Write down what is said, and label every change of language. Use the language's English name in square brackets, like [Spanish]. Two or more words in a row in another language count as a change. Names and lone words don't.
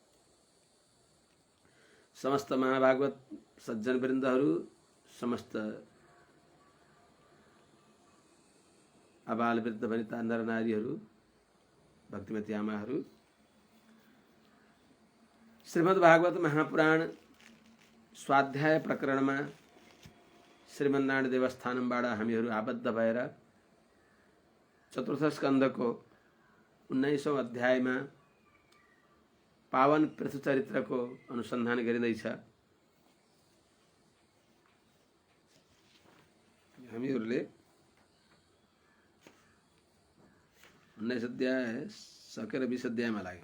[Nepali] समस्त महाभागवत सज्जन वृन्दहरू, समस्त आबाल वृद्ध वनिता नर नारीहरू, भक्तिमती आमाहरू, श्रीमद् भागवत महापुराण स्वाध्याय प्रकरणमा श्रीमन्नारायण देवस्थानमबाट हामीहरू आबद्ध भएर चतुर्थ स्कन्धको 19औं अध्यायमा पावन पृथु चरित्रको अनुसन्धान गरिँदैछ। हामीहरूले 19 अध्याय सकेर 20 अध्यायमा लाग्यौं।